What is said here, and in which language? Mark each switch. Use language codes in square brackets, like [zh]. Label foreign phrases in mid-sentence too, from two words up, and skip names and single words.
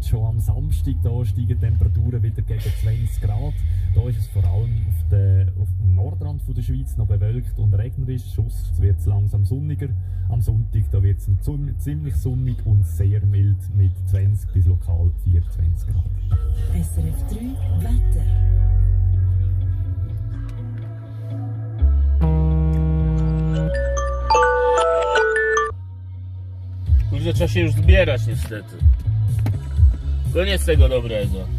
[de] Schon am Samstag da steigen die Temperaturen wieder gegen 20 Grad. Da ist es vor allem auf dem Nordrand von der Schweiz noch bewölkt und regnerisch. Sonst wird es langsam sonniger. Am Sonntag da wird es ziemlich sonnig und sehr mild mit 20 bis lokal 24 Grad. SRF 3 Wetter. [pl] Kurde, trzeba się już zbierać niestety. Koniec tego dobrego.